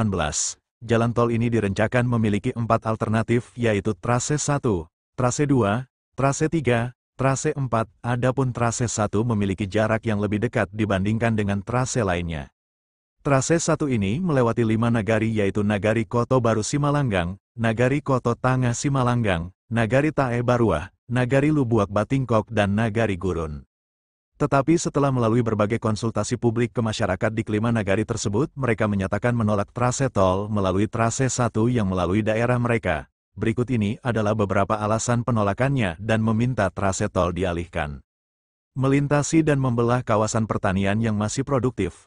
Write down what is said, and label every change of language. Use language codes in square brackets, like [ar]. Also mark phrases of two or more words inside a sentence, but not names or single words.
[id] Jalan tol ini direncanakan memiliki 4 alternatif, yaitu Trase 1, Trase 2, Trase 3, Trase 4. Adapun Trase 1 memiliki jarak yang lebih dekat dibandingkan dengan trase lainnya. Trase 1 ini melewati 5 nagari, yaitu Nagari Koto Baru Simalanggang, Nagari Koto Tangah Simalanggang, Nagari Tae Baruah, Nagari Lubuak Batingkok, dan Nagari Gurun. Tetapi setelah melalui berbagai konsultasi publik ke masyarakat di kelima nagari tersebut, mereka menyatakan menolak trase tol melalui Trase 1 yang melalui daerah mereka. Berikut ini adalah beberapa alasan penolakannya dan meminta trase tol dialihkan. Melintasi dan membelah kawasan pertanian yang masih produktif.